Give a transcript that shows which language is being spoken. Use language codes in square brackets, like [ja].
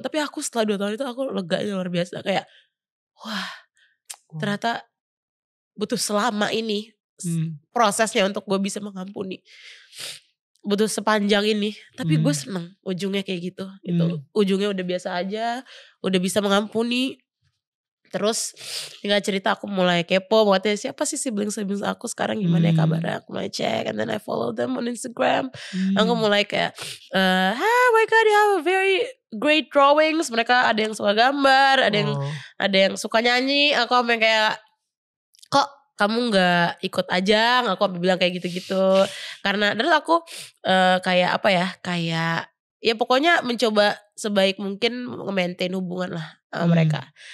[id] Tapi aku setelah 2 tahun itu aku leganya luar biasa. Kayak, wah, ternyata butuh selama ini prosesnya untuk gue bisa mengampuni. Butuh sepanjang ini. Tapi gue seneng ujungnya kayak gitu. Ujungnya udah biasa aja, udah bisa mengampuni. Terus tinggal cerita aku mulai kepo, makanya siapa sih siblings aku sekarang, gimana ya kabarnya. Aku mulai cek, [en] and then I follow them on Instagram. [id] Aku mulai kayak, [en] oh my god, you have a very great drawings. [id] Mereka ada yang suka gambar, ada yang suka nyanyi. Aku sampai kayak, kok kamu gak ikut ajang? Aku bilang kayak gitu-gitu. Karena dari aku kayak apa ya, kayak ya pokoknya mencoba sebaik mungkin nge-maintain hubungan lah sama mereka.